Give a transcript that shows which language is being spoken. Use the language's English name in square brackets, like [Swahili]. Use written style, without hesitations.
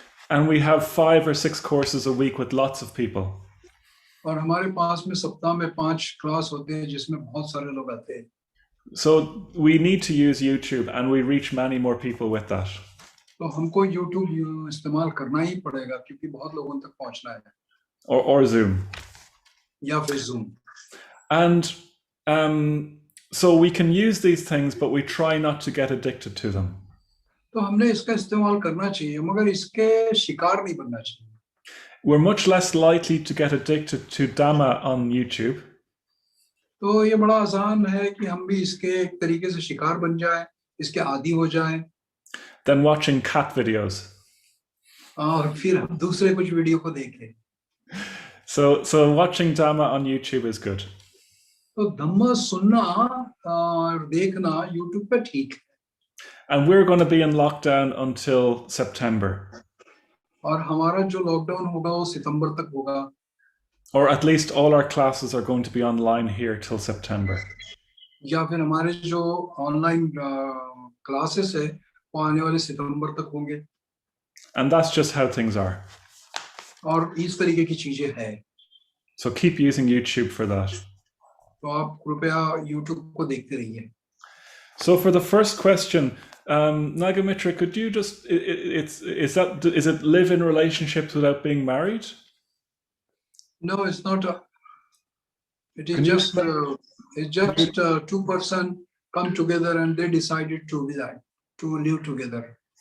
[English] And we have 5 or 6 courses a week with lots of people. [Hindi] और हमारे पास में सप्ताह में 5 क्लास होते हैं जिसमें बहुत सारे लोग आते हैं. [English] So we need to use YouTube and we reach many more people with that. [Hindi] तो हमको YouTube इस्तेमाल करना ही पड़ेगा क्योंकि बहुत लोगों तक पहुंचना है. [English] Or Zoom. [Hindi] या फिर Zoom. [English] And so we can use these things, but we try not to get addicted to them. [Hindi] तो हमने इसका इस्तेमाल करना चाहिए मगर इसके शिकार नहीं बनना चाहिए. [English] We're much less likely to get addicted to Dhamma on YouTube. [Hindi] तो ये बड़ा आसान है कि हम भी इसके एक तरीके से शिकार बन जाएं, इसके आदी हो जाएं. [English] Than watching cat videos. [Hindi] और फिर हम दूसरे कुछ वीडियो को देखें. [English] So watching Dhamma on YouTube is good. [Hindi] तो धम्म सुनना और देखना YouTube पे ठीक है. [English] And we're going to be in lockdown until September. [Hindi] और हमारा जो लॉकडाउन होगा वो सितंबर तक होगा. [English] Or at least all our classes are going to be online here till September. [Hindi] या फिर हमारे जो ऑनलाइन क्लासेस है वो आने वाले सितंबर तक होंगे. [English] And that's just how things are. [Hindi] और इस तरीके की चीजें हैं. [English] So keep using YouTube for that. [Hindi] तो आप कृपया YouTube को देखते रहिए. [English] So for the first question, Nagamitra, could you just is it live in relationships without being married? No, it's not. It is Can you just explain? two person come together and they decided to live together.